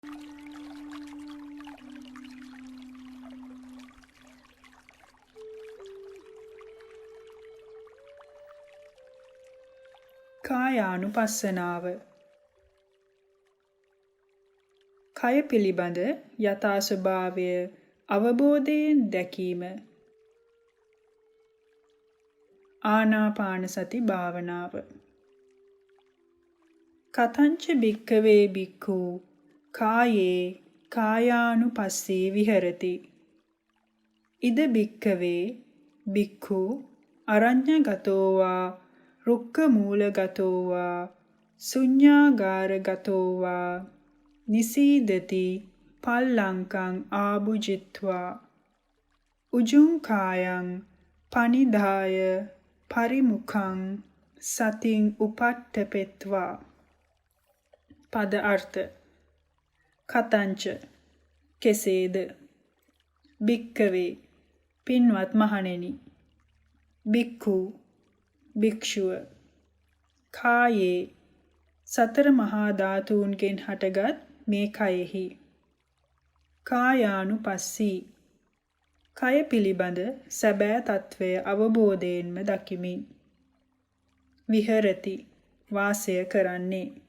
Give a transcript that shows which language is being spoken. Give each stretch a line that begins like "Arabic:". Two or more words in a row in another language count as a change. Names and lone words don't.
Sinhala: කායානුපස්සනාව. කය පිළිබඳ යථා ස්වභාවය අවබෝධයෙන් දැකීම. ආනාපාන සති භාවනාව.
Pali: කතංච භික්ඛවේ භික්ඛු කායේ කායානුපස්සී විහෙරති. ඉද භික්ඛවේ භික්ඛු අරඤ්ඤගතෝ වා රුක්ඛ මූලගතෝ වා ශුඤ්ඤාගාරගතෝ වා නිසීදති පල්ලංකං ආභුජිත්වා උජුං කායං පනිදාය පරිමුඛං සතින් උපට්ඨපෙත්වා.
Sinhala: පද අර්ථ. කතංච කෙසේද, භික්ඛවේ පින්වත් මහණෙනි, භික්ඛු භික්ෂුව, කායේ සතර මහා ධාතුන්ගෙන් හටගත් මේ කයෙහි, කායානුපස්සී කය පිළිබඳ සැබෑ తත්වය අවබෝධයෙන්ම දකිමින්, විහෙරති වාසය කරන්නේ.